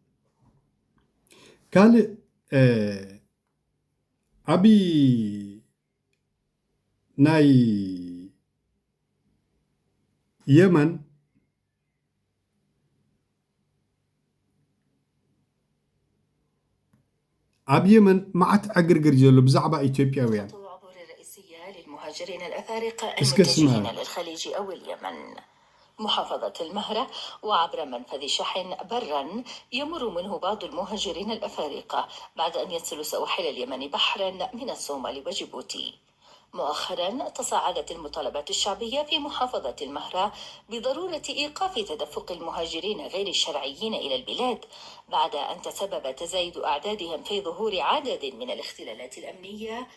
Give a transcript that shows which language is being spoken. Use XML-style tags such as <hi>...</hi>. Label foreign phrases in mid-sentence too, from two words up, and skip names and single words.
<ti>ካልእ ዓብይ ናይ የመን ኣብ የመን መዓት ዕግርግር ዘሎ ብዛዕባ ኢትዮጵያውያን</ti> <ar>المهاجرين الأفارقة المتجهين للخليج أو اليمن محافظة المهرة وعبر منفذ شحن برا يمر منه بعض المهاجرين الأفارقة بعد أن يصلوا سواحل اليمن بحرا من الصومال وجيبوتي مؤخرا تصاعدت المطالبات الشعبية في محافظة المهرة بضرورة إيقاف تدفق المهاجرين غير الشرعيين إلى البلاد بعد أن تسبب تزايد أعدادهم في ظهور عدد من الاختلالات الأمنية</ar>